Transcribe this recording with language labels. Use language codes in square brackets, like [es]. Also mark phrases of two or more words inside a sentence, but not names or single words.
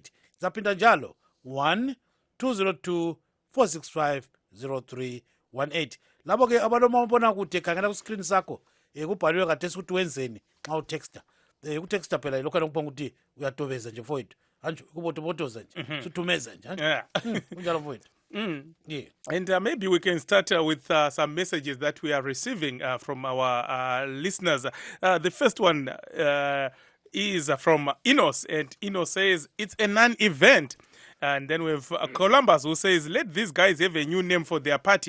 [nd] Ngizaphinda njalo 1-202-465-0318. Labo ke abalomabona kude khangela ku screen sakho kubhaliwe khathesi ukuthi wenzeni xa utexta. Ukutexta phela lokho lokubonga ukuthi uyatobeza nje mfowethu. Anje kubotobotoza nje. Suthumeza nje. Kunjalo mfowethu. [en] Yeah. And maybe we can start with some messages that we are receiving from our listeners. The first one is from Enos, and Enos says it's a non-event. And then we have Columbus, who says, let these guys have a new name for their party.